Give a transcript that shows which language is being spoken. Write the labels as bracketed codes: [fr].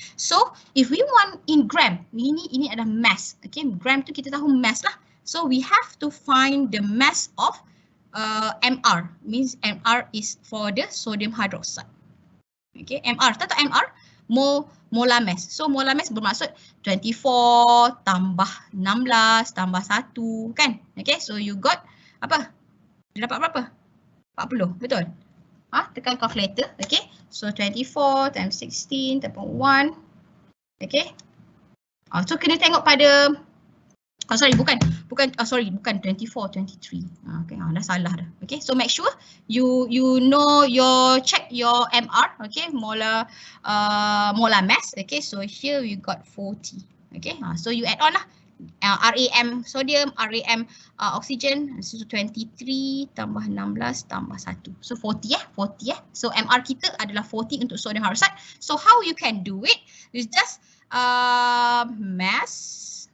[en] So if we want in gram, [ms] ini adalah mass. Okay, gram tu kita tahu mass lah. [en] So we have to find the mass of MR. Means MR is for the sodium hydroxide. [ms] Okay, MR. Tahu tak MR? Molar mass. So molar mass bermaksud 24 tambah 16 tambah 1 kan? [en] Okay, so you got [ms] apa? Dia dapat berapa? 40, betul? Tekan calculator. [en] Okay, so 24 times 16 [ms] tambah [en] 1. Okay. [ms] So kena tengok pada bukan 24, 23. Okay, dah salah dah. [en] Okay, so make sure you know check your MR, okay, molar mass. Okay, so here we got 40. Okay, so you add on lah. [ms] RAM sodium, RAM oxygen, so 23 tambah 16 tambah 1. So 40 So MR kita adalah 40 untuk sodium hydroxide. [en] So how you can do it is just mass.